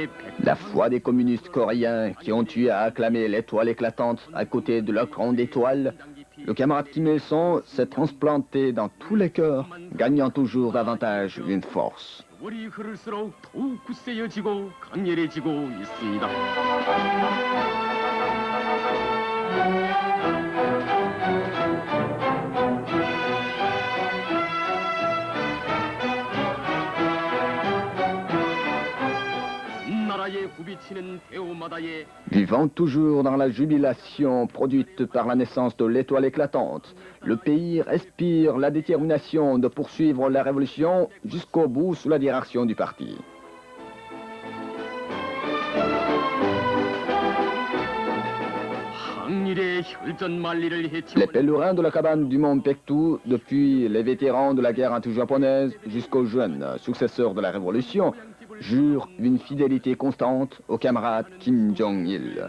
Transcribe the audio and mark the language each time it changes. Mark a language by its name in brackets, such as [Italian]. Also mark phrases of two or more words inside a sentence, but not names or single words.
[French] La foi des communistes coréens qui ont eu à acclamer l'étoile éclatante à côté de la grande étoile, le camarade Kim Il-sung s'est transplanté dans tous les cœurs, gagnant toujours davantage une force. [Korean] 세월이 흐를수록 더욱 굳세어지고 강렬해지고 있습니다. 나라에 굽이치는 대오마다에 [French] Vivant toujours dans la jubilation produite par la naissance de l'étoile éclatante, le pays respire la détermination de poursuivre la révolution jusqu'au bout sous la direction du parti. [Korean] 항일의 혈전만리를 [French] Les [Korean] 해치고 [French] pèlerins de la cabane du mont Bektou, depuis les vétérans de la guerre anti-japonaise jusqu'aux jeunes successeurs de la révolution, jurent une fidélité constante au camarade Kim Jong-il.